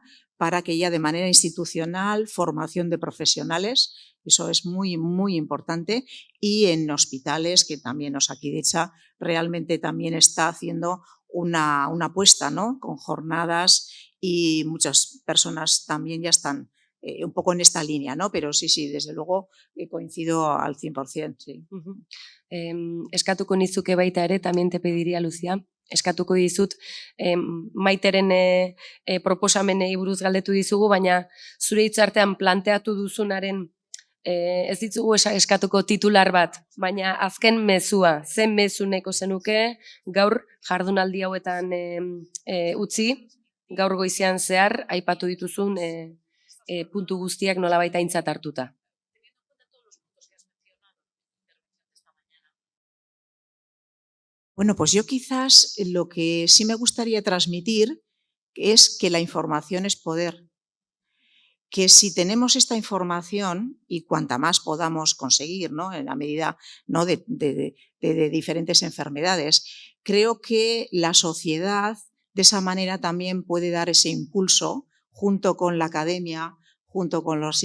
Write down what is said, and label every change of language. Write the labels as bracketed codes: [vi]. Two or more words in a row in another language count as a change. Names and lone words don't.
[es] Para que ya de manera institucional, formación de profesionales, eso es muy, muy importante, y en hospitales, que también Osakidetza realmente también está haciendo una apuesta, ¿no? Con jornadas, y muchas personas también ya están un poco en esta línea, ¿no? Pero sí, desde luego coincido al 100%, sí. [eu] Eskatuko nizuke baita ere, [es] también te pediría, [eu] Lucia, eskatuko dizut, Maiteren proposamenei buruz galdetu dizugu, baina zure hitzartean planteatu duzunaren ez ditugu eskatuko titular bat, baina azken mezua, zen mezu nahiko zenuke, gaur jardunaldi hauetan utzi, gaur goizean zehar, aipatu dituzun puntu guztiak nolabait aintzat hartuta. [es] Bueno, pues yo quizás lo que sí me gustaría transmitir es que la información es poder. Que si tenemos esta información, y cuanta más podamos conseguir, ¿no? En la medida, ¿no? de diferentes enfermedades, creo que la sociedad de esa manera también puede dar ese impulso junto con la academia, junto con las